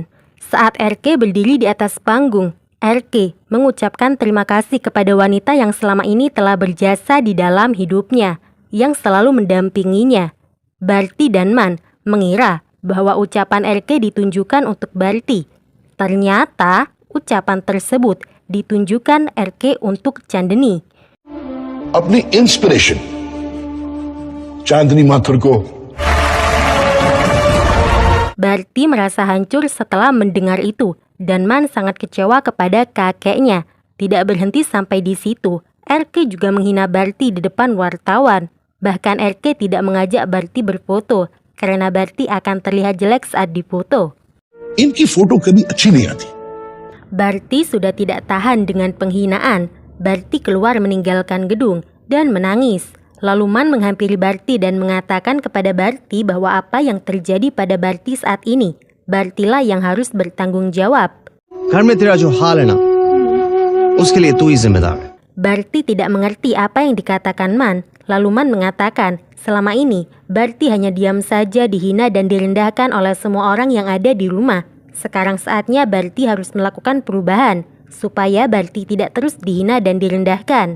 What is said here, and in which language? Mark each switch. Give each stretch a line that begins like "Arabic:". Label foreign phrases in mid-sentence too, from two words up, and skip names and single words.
Indonesian: Saat RK berdiri di atas panggung, RK mengucapkan terima kasih kepada wanita yang selama ini telah berjasa di dalam hidupnya, yang selalu mendampinginya. Bharti dan Man mengira bahwa ucapan RK ditunjukkan untuk Bharti. Ternyata ucapan tersebut ditunjukkan RK untuk Chandni.
Hindi: अपनी इंस्पिरेशन चांदनी माथुर को
Indonesian: Bharti merasa hancur setelah mendengar itu, dan Man sangat kecewa kepada kakeknya. Tidak berhenti sampai di situ, RK juga menghina Bharti di depan wartawan. Bahkan RK tidak mengajak Bharti berfoto, karena Bharti akan terlihat jelek saat difoto.
Hindi: इनकी फोटो कभी अच्छी नहीं आती।
Indonesian: Bharti sudah tidak tahan dengan penghinaan. Bharti keluar meninggalkan gedung dan menangis. Lalu Man menghampiri Bharti dan mengatakan kepada Bharti bahwa apa yang terjadi pada Bharti saat ini, Bhartilah yang harus bertanggung jawab.
Hindi: घर में तेरा जो हाल है ना, उसके लिए तू ही जिम्मेदार है।
Indonesian: Bharti tidak mengerti apa yang dikatakan Man. Lalu Man mengatakan, selama ini Bharti hanya diam saja dihina dan direndahkan oleh semua orang yang ada di rumah. Sekarang saatnya Bharti harus melakukan perubahan, supaya Bharti tidak terus dihina dan direndahkan.